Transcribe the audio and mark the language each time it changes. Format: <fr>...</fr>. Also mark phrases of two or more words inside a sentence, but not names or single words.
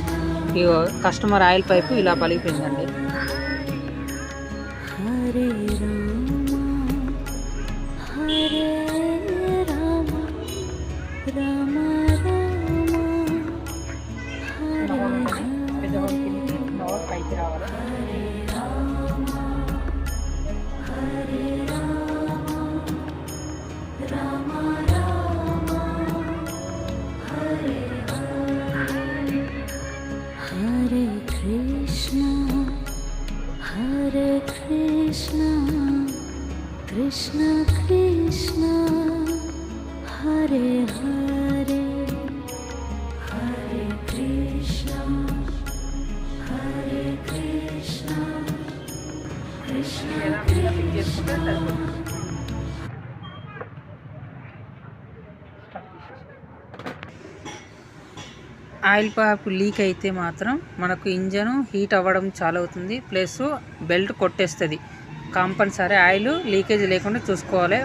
<te>ఈ</te> <en>customer oil pipe</en> <te>ఇలా పలిగిపోయిందండి. హరే రామ రామ రామ పైకి రావాలి. Hare Krishna, Krishna Krishna, Hare Hare, Hare Krishna, Krishna Krishna.</te> <en>oil pipe leak</en> <te>అయితే మాత్రం మనకు ఇంజను హీట్ అవ్వడం చాలా అవుతుంది,</te> <en>plus belt</en> <te>కొట్టేస్తుంది.</te> <en>compulsory oil leakage</en> <te>లేకుండా చూసుకోవాలి.</te>